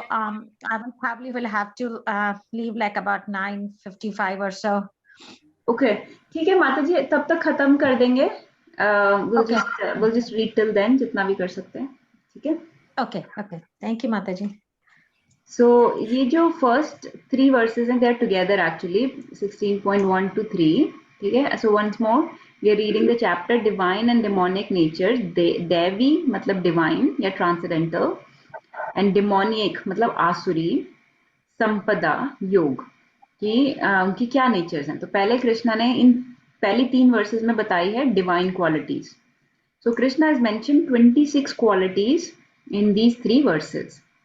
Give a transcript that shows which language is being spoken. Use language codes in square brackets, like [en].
[en] So I will probably have to leave like about 9:55 or so. [hi] okay, ठीक है माता जी, तब तक खत्म कर देंगे. [en] Okay. we'll just read till then, [hi] जितना भी कर सकते हैं. ठीक है. [en] Okay. Thank you, माता जी. So [hi] ये जो [en] first 3 verses हैं, they are together actually, 16.1 to 3. [hi] ठीक है. [en] So once more, we are reading the chapter Divine and Demonic Natures. [hi] Devi मतलब [en] divine या transcendental, and demoniac [hi] मतलब आसुरी, संपदा योग, कि उनकी क्या नेचर्स हैं. तो पहले कृष्णा ने इन पहली 3 वर्सेस में बताई है [en] Divine qualities. So Krishna has mentioned 26 qualities in these 3 verses.